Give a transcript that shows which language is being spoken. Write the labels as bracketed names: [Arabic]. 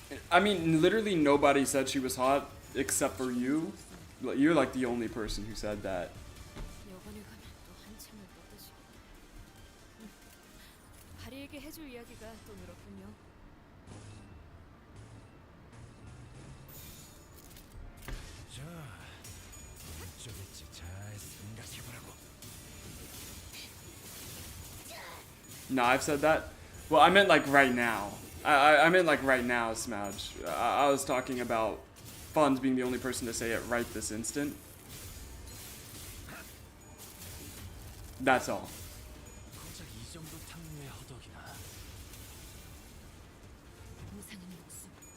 [English] I mean, literally nobody said she was hot except for you. You're like the only person who said that. [Korean] 여관에 가면 또 한참을 떠드시고. 바리에게 해줄 이야기가 또 늘었군요. 자, 어쩌겠지. 잘 생각해보라고. [English] No, I've said that. Well, I meant like right now. I meant like right now, Smouch. I was talking about Funds being the only person to say it right this instant. That's all. [Korean] 고작 이 정도 탕류의 허덕이나. 무상한 목숨.